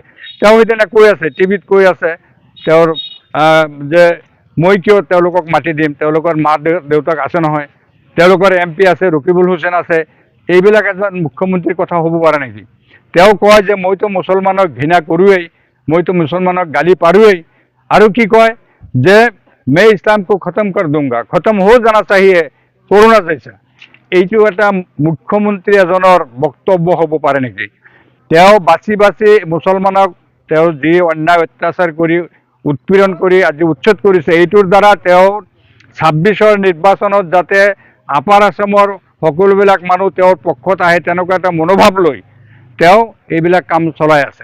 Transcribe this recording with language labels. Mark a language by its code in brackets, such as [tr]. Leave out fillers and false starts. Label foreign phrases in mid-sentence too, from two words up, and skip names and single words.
[as] তেওঁ সেইদিনা কৈ আছে, টিভিত কৈ আছে তেওঁৰ যে মই কিয় তেওঁলোকক মাতি দিম, তেওঁলোকৰ মা দেউতাক আছে নহয়, তেওঁলোকৰ MP আছে, ৰকিবুল হুছেইন আছে, এইবিলাক এজন মুখ্যমন্ত্ৰীৰ কথা হ'ব পাৰে নেকি? তেওঁ কয় যে মইতো মুছলমানক ঘৃণা কৰোঁৱেই, মইতো মুছলমানক গালি পাৰোঁৱেই, আৰু কি কয় যে [hi] मैं इस्लाम को खत्म कर दूंगा, खत्म हो जाना चाहिए कोरोना जैसा। [as] এইটো এটা মুখ্যমন্ত্ৰী এজনৰ বক্তব্য হ'ব পাৰে নেকি? তেওঁ বাছি বাছি মুছলমানক তেওঁ যি অন্যায় অত্যাচাৰ কৰি উৎপীড়ন কৰি আজি উচ্ছেদ কৰিছে, এইটোৰ দ্বাৰা তেওঁ 26ৰ নিৰ্বাচনত যাতে আপাৰ আছামৰ সকলোবিলাক মানুহ তেওঁৰ পক্ষত আহে তেনেকুৱা এটা মনোভাৱ লৈ তেওঁ এইবিলাক কাম চলাই আছে।